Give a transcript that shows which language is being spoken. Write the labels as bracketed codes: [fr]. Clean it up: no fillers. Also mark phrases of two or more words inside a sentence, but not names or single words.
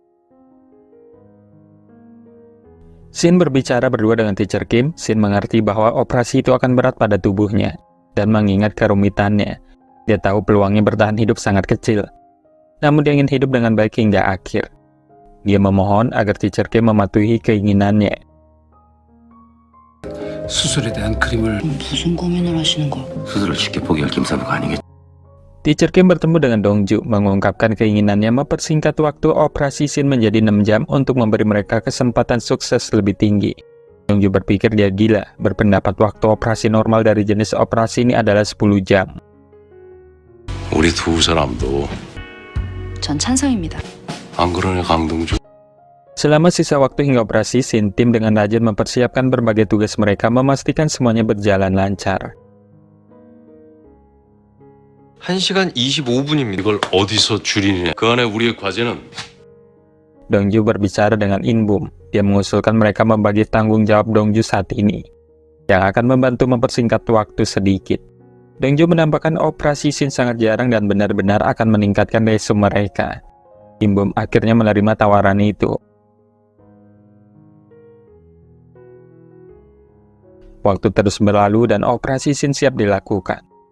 [id] Shin berbicara berdua dengan Teacher Kim. Shin mengerti bahwa operasi itu akan berat pada tubuhnya, dan mengingat kerumitannya, dia tahu peluangnya bertahan hidup sangat kecil. Namun dia ingin hidup dengan baik hingga akhir. Dia memohon agar Teacher Kim mematuhi keinginannya. [ko] 수술에 대한 그림을 무슨 고민을 하시는 거? 수술을 쉽게 포기할 김사부가 아니겠지. [id] Teacher Kim bertemu dengan Dongju, mengungkapkan keinginannya mempersingkat waktu operasi Shin menjadi 6 jam untuk memberi mereka kesempatan sukses lebih tinggi. Dongju berpikir dia gila, berpendapat waktu operasi normal dari jenis operasi ini adalah 10 jam. [ko] 우리 두 사람도 전 찬성입니다. 안 그러냐 강동주? [id] Selama sisa waktu hingga operasi, Shin tim dengan rajin mempersiapkan berbagai tugas mereka, memastikan semuanya berjalan lancar. [ko] 1시간 25분입니다. 이걸 어디서 줄이느냐? 그 안에 우리의 과제는 [id] Dongju berbicara dengan Inbum. Dia mengusulkan mereka membagi tanggung jawab Dongju saat ini, yang akan membantu mempersingkat waktu sedikit. Dongju menambahkan operasi Shin sangat jarang dan benar-benar akan meningkatkan resume mereka. Inbum akhirnya menerima tawaran itu. Waktu terus berlalu dan operasi Shin siap dilakukan.